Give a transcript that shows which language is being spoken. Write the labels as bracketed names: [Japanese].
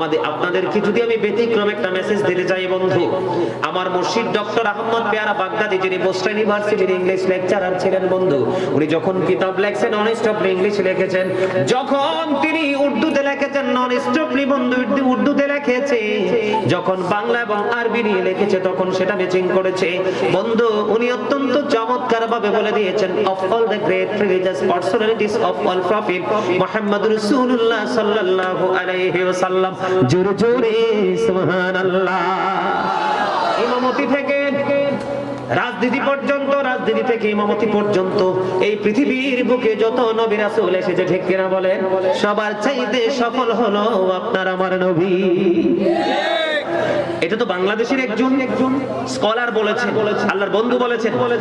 [Bangla] আপনাদেরকে যদি আমি ব্যতিক্রম একটা মেসেজ দিতে চাই বন্ধু, আমার মুর্শিদ ডক্টর আহমদ পেয়ারা বাগদাদি, যিনি বোস্টন ইউনিভার্সিটির ইংলিশ লেকচারার ছিলেন বন্ধু, উনি যখন কিতাব লেখছেন নন স্টপলি ইংলিশ লিখেছেন, যখন তিনি উর্দুতে লিখেছেন নন স্টপলি বন্ধু উর্দুতে লিখেছে, যখন বাংলা এবং আরবি নিয়ে লিখেছে তখন সেটা ম্যাচিং করেছে বন্ধু। উনি অত্যন্ত চমৎকার ভাবে বলে দিয়েছেন, [English] of all the great religious personalities of all prophet Muhammad Rasulullah sallallahu alaihi wasallam, [Bangla] জোরে জোরে সুবহানাল্লাহ। ইমামতি থেকে রাজনীতি পর্যন্ত, রাজনীতি থেকে ইমামতি পর্যন্ত এই পৃথিবীর বুকে যত নবী রাসূল এসেছে, ঠিক কিনা বলেন? সবার চাইতে সফল হলো আপনার আমার নবী। এটা তো বাংলাদেশের একজন স্কলার বলেছেন, আল্লাহর বন্ধু বলেছেন।